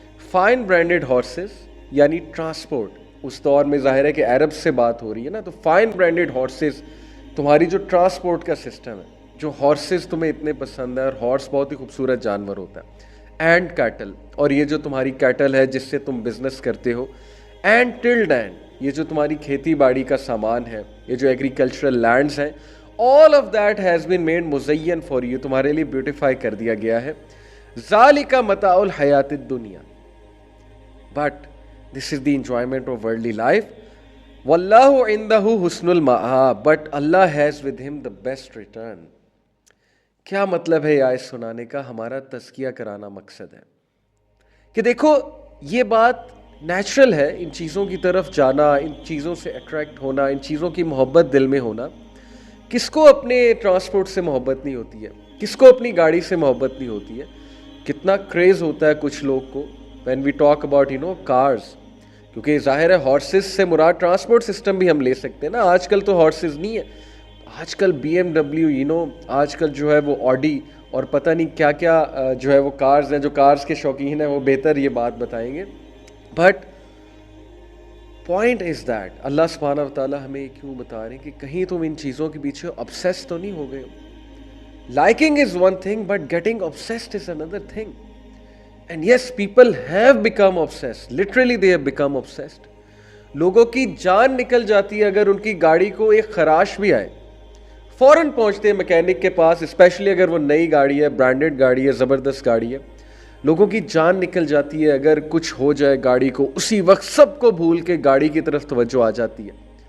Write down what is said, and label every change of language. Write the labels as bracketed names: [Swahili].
[English] fine branded horses [Urdu] یعنی transport. اس دور میں ظاہر ہے کہ عرب سے بات ہو رہی ہے نا, تو فائن برانڈیڈ ہارسز تمہاری جو ٹرانسپورٹ کا سسٹم ہے, جو ہارسز تمہیں اتنے پسند ہے, اور ہارس بہت ہی خوبصورت جانور ہوتا ہے. [English] and cattle, [Urdu] اور یہ جو تمہاری کیٹل ہے جس سے تم بزنس کرتے ہو. [English] and tilled and, [Urdu] یہ جو تمہاری کھیتی باڑی کا سامان ہے, یہ جو ایگریکلچرل لینڈز ہیں, [English] all of that has been made [Urdu] مزین for you, تمہارے لیے بیوٹیفائی کر دیا گیا ہے. [Arabic] ذالک متاع الحیات الدنیا, [English] but this is the enjoyment of worldly life. [Arabic] واللہ عندہ حسن المآب, [English] but Allah has with him the best return. [Urdu] کیا مطلب ہے یہ آیت سنانے کا؟ ہمارا تزکیہ کرانا مقصد ہے کہ دیکھو یہ بات نیچرل ہے, ان چیزوں کی طرف جانا, ان چیزوں سے اٹریکٹ ہونا, ان چیزوں کی محبت دل میں ہونا. کس کو اپنے ٹرانسپورٹ سے محبت نہیں ہوتی ہے؟ کس کو اپنی گاڑی سے محبت نہیں ہوتی ہے؟ کتنا کریز ہوتا ہے کچھ لوگ کو [English] when we talk about cars, [Urdu] کیونکہ ظاہر ہے ہارسز سے مراد ٹرانسپورٹ سسٹم بھی ہم لے سکتے ہیں نا. آج کل تو ہارسز نہیں ہے, آج کل BMW آج کل جو ہے وہ آڈی اور پتہ نہیں کیا کیا جو ہے وہ کارز ہیں. جو کارز کے شوقین ہیں وہ بہتر یہ بات بتائیں گے. [English] but point is that [Urdu] اللہ سبحانہ و تعالیٰ ہمیں کیوں بتا رہے ہیں کہ کہیں تم ان چیزوں کے پیچھے obsessed تو نہیں ہو گئے ہو. [English] Liking is one thing, but getting obsessed is another thing. And yes, people have become obsessed. Literally they have become obsessed. [Urdu] لوگوں کی جان نکل جاتی ہے اگر ان کی گاڑی کو ایک خراش بھی آئے, فوراً پہنچتے ہیں میکینک کے پاس, اسپیشلی اگر وہ نئی گاڑی ہے, برانڈڈ گاڑی ہے, زبردست گاڑی ہے. لوگوں کی جان نکل جاتی ہے اگر کچھ ہو جائے گاڑی کو, اسی وقت سب کو بھول کے گاڑی کی طرف توجہ آ جاتی ہے.